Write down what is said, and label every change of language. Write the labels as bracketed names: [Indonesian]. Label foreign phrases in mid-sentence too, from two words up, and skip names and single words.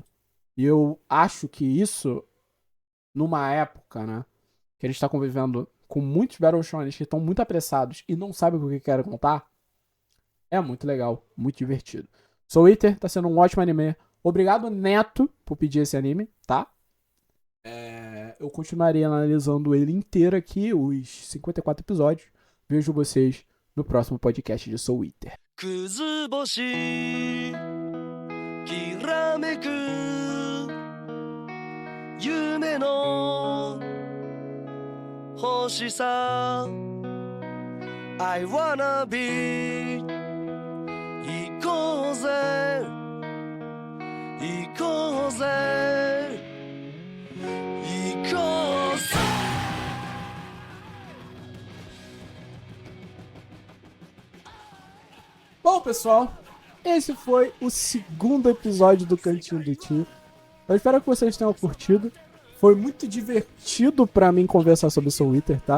[Portuguese] E eu acho que isso, numa época, né, que a gente está convivendo com muitos Battle Shonens que estão muito apressados e não sabem o que querem contar, é muito legal, muito divertido. Soul Eater tá sendo um ótimo anime. Obrigado, Neto, por pedir esse anime, tá? Eu continuarei analisando ele inteiro aqui, os 54 episódios. Vejo vocês no próximo podcast de Soul Eater. [Japanese] くず星きらめく夢の星さ [English] I wanna be [Japanese] 行こうぜ行こうぜ行こうぜ [Portuguese] Bom, pessoal, esse foi o segundo episódio do Cantinho do Tio. Eu espero que vocês tenham curtido. Foi muito divertido pra mim conversar sobre Soul Eater, tá?